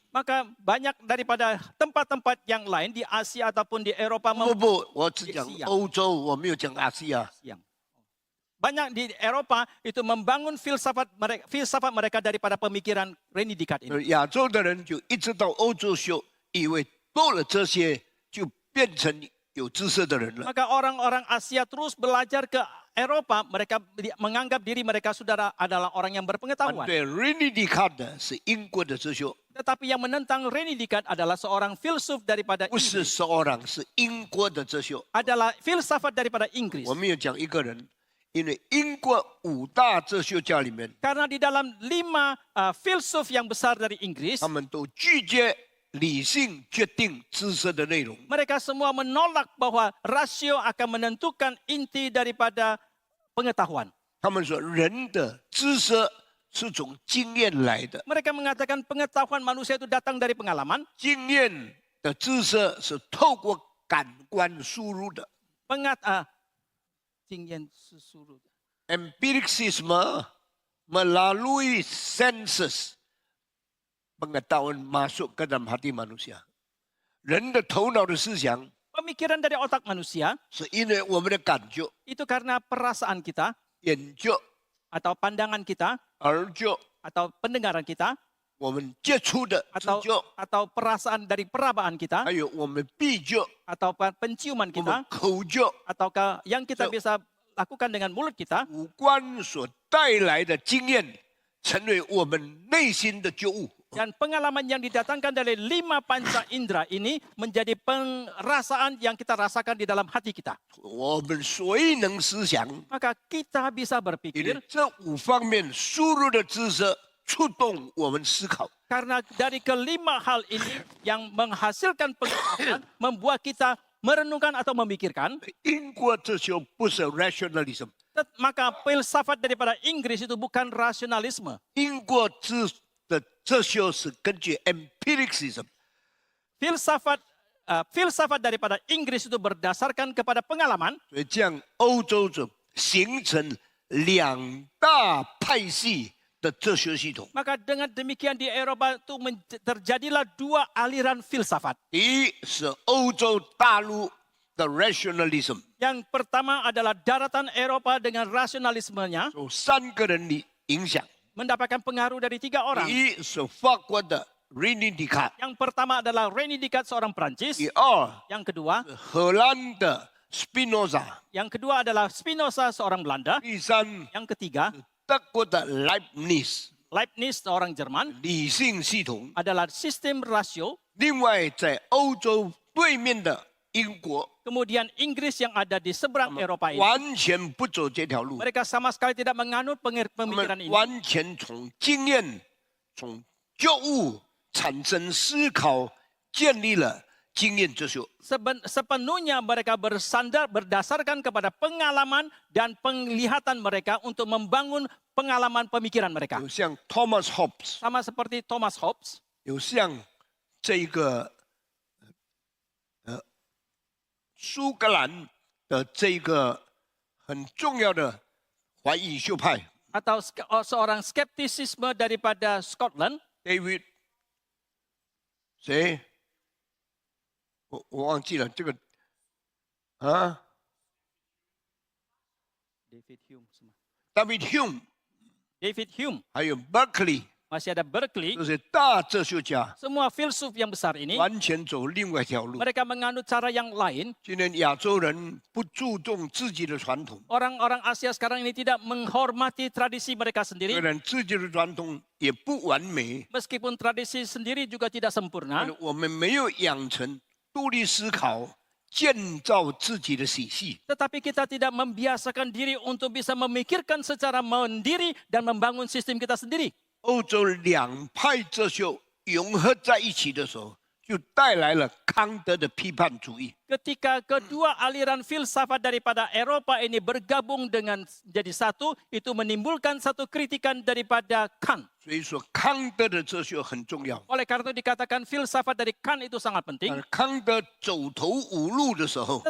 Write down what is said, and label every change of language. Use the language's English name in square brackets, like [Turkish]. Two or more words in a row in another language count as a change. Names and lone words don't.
[Indonesian] Maka banyak daripada tempat-tempat yang lain di Asia ataupun di Eropa [Chinese] 不，我只讲西洋欧洲，我没有讲亚细亚。 [Indonesian] yang banyak di Eropa itu membangun filsafat mereka daripada pemikiran René Descartes ini. [Chinese] 亚洲的人就一直到欧洲去，以为多了这些就变成有知识的人了。 [Indonesian] Maka orang-orang Asia terus belajar ke Eropa, mereka menganggap diri mereka saudara adalah orang yang [Chinese] 反 [Indonesian] berpengetahuan. [Chinese] 对 René Descartes 的是英国的哲学， [Indonesian] Tetapi yang menentang René Descartes adalah seorang filsuf daripada [Chinese] 不是 [Indonesian] Inggris, [Chinese] 12是英国的哲学。 [Indonesian] adalah filsafat daripada Inggris. [Chinese] 我没有讲一个人，因为英国5大哲学家里面， [Indonesian] Karena di dalam 5 filsuf yang besar dari Inggris, [Chinese] 他们都拒绝理性决定知识的内容。 [Indonesian] mereka semua menolak bahwa rasio akan menentukan inti daripada pengetahuan. [Chinese] 他们说人的知识是从经验来的， [Indonesian] Mereka mengatakan pengetahuan manusia itu datang dari pengalaman. [Chinese] 经验的知识是透过感官输入的。 [Indonesian] Empiricisme melalui sensus pengetahuan masuk ke dalam hati manusia. [Chinese] 人的头脑的思想 [Indonesian] Pemikiran dari otak manusia [Chinese] 是因为我们的感觉、 [Indonesian] itu karena perasaan kita [Chinese] 眼觉、 [Indonesian] atau pandangan kita [Chinese] 耳觉， [Indonesian] atau pendengaran kita [Chinese] 我们接触的知觉， [Indonesian] atau perasaan dari perabaan kita [Chinese] 还有我们鼻觉、 [Indonesian] atau penciuman [Chinese] 我们 [Indonesian] kita [Chinese] 口觉， [Indonesian] ataukah yang kita So- bisa lakukan dengan mulut kita [Chinese] 五官所带来的经验，成为我们内心的觉悟。 [Indonesian] dan pengalaman yang didatangkan dari 5 panca indera ini menjadi perasaan yang kita rasakan di dalam hati kita. [Chinese] 我们谁能思想？ [Indonesian] Maka kita bisa [Chinese] 因 [Indonesian] berpikir [Chinese] 为这5方面输入的知识触动我们思考。 [Indonesian] karena dari kelima hal ini yang menghasilkan pengetahuan membuat kita merenungkan atau memikirkan, [Chinese] 英国哲学不是 rationalism， [Indonesian] maka filsafat daripada Inggris itu bukan rasionalisme. [Chinese] 英国的哲学是根据 empiricism， [Indonesian] Filsafat daripada Inggris itu berdasarkan kepada pengalaman, [Chinese] 所以这样欧洲就形成两大派系的哲学系统。 [Indonesian] maka dengan demikian di Eropa itu terjadilah dua aliran filsafat. [Chinese] 第一是欧洲大陆的 rationalism， [Indonesian] Yang pertama adalah daratan Eropa dengan rasionalismenya [Chinese] 受三个人的影响。 [Indonesian] mendapatkan pengaruh dari 3 orang. [Chinese] 第一是法国的 René Descartes， [Indonesian] Yang pertama adalah René Descartes, seorang Prancis. [Chinese] 第二 [Indonesian] Yang kedua, [Chinese] 是荷兰的 Spinoza， [Indonesian] yang kedua adalah Spinoza, seorang Belanda. [Chinese] 第三 [Indonesian] Yang ketiga, [Chinese] 德国的 Leibniz [Indonesian] Leibniz, seorang Jerman, [Chinese] 理性系统。 [Indonesian] adalah sistem rasio. [Chinese] 另外，在欧洲对面的英国， [Indonesian] Kemudian Inggris yang ada di seberang Eropa ini, [Chinese] 完全不走这条路， [Indonesian] mereka sama sekali tidak menganut [Chinese] 他 [Indonesian] pemikiran [Chinese] 们 [Indonesian] ini. [Chinese] 完全从经验、从觉悟产生思考，建立了经验哲学。 [Indonesian] Sepenuhnya mereka berdasarkan kepada pengalaman dan penglihatan mereka untuk membangun pengalaman pemikiran mereka. [Chinese] 有像 Thomas Hobbes， [Indonesian] Sama seperti Thomas Hobbes, [Chinese] 有像这个苏格兰的这个很重要的怀疑修派 [Indonesian] atau seorang skeptisisme daripada Scotland, [Chinese] David， 谁？我忘记了这个啊 [Indonesian] David Hume, ，David Hume， David Hume, [Chinese] 还有 Berkeley， [Indonesian] masih ada Berkeley, [Chinese] 这些大哲学家， [Indonesian] semua filsuf yang besar ini, [Chinese] 完全走另外一条路。 [Indonesian] mereka menganut cara yang lain. [Chinese] 今天亚洲人不注重自己的传统， [Indonesian] Orang-orang Asia sekarang ini tidak menghormati tradisi mereka [Chinese] 虽 [Indonesian] sendiri, [Chinese] 然自己的传统也不完美， [Indonesian] meskipun tradisi sendiri juga tidak [Chinese] 但 [Indonesian] sempurna. [Chinese] 是我们没有养成独立思考、建造自己的体系。 [Indonesian] Tetapi kita tidak membiasakan diri untuk bisa memikirkan secara mandiri dan membangun sistem kita sendiri. [Chinese] 欧洲两派哲学融合在一起的时候，就带来了康德的批判主义。 [Indonesian] Ketika kedua aliran filsafat daripada Eropa ini bergabung dengan jadi satu, itu menimbulkan satu kritikan daripada Kant. [Chinese] 所以说，康德的哲学很重要。 [Indonesian] Oleh karena itu dikatakan filsafat dari Kant itu sangat [Chinese] 但 [Indonesian] penting. [Chinese] 是康德走投无路的时候，